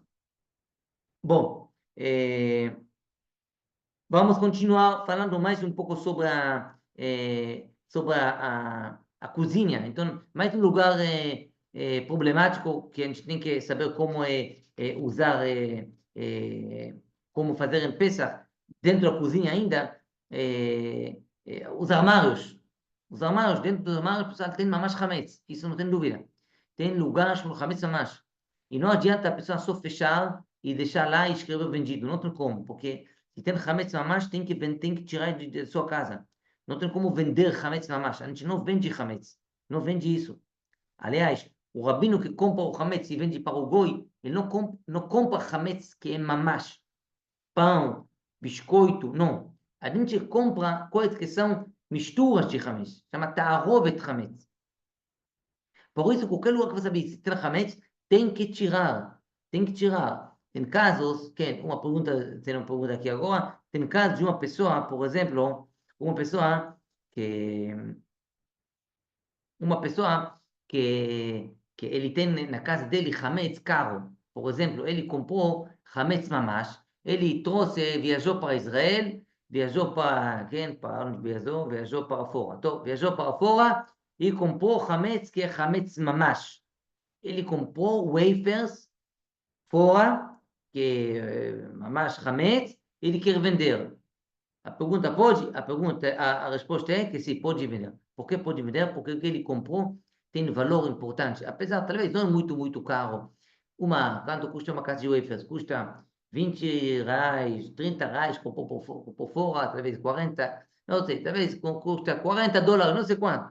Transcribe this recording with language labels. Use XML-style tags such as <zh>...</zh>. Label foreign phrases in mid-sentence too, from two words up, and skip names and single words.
<pt>Bom, vamos continuar falando mais um pouco sobre a cozinha. Então, mais um lugar problemático que a gente tem que saber como usar, como fazer em Pesach dentro da cozinha ainda, os armários. Os armários, dentro dos armários, pessoal, tem</pt> <he>ממש חמץ,</he> <pt>isso não tem dúvida. Tem lugares com</pt> <he>חמץ ממש.</he> <pt>E não adianta a pessoa só fechar e deixar lá e escrever vendido. Não tem como, porque se tem</pt> <he>חמץ ממש,</he> <pt>tem que tirar de sua casa. Não tem como vender</pt> <he>חמץ ממש.</he> <pt>A gente não vende chametz. Não vende isso. Aliás, o rabino que compra o chametz e vende para o goi, ele não compra chametz que é mamash. Pão, biscoito, não. A gente compra coisas que são misturas de chametz. Chama</pt> <he>תערובת חמץ.</he> <pt>Por isso, qualquer lugar que você visita chametz, tem que tirar. Tem que tirar. Tem casos, tem uma pergunta aqui agora, tem casos de uma pessoa, por exemplo, uma pessoa que que ele tem na casa dele chametz caro. Por exemplo, ele comprou</pt> <he>חמץ ממש,</he> <pt>ele trouxe, viajou para Israel, viajou para onde viajou? Viajou para fora. Então, viajou para fora e comprou chametz que é</pt> <he>חמץ ממש.</he> <pt>Ele comprou wafers fora, que é</pt> <he>ממש חמץ,</he> <pt>ele quer vender. A resposta é que sim, pode vender. Por que pode vender? Porque o que ele comprou tem valor importante. Apesar, talvez não é muito, muito caro. Quanto custa uma caixa de wafers? Custa 20 reais, 30 reais, comprou por fora, talvez 40, não sei, talvez custa 40 dólares, não sei quanto.</pt>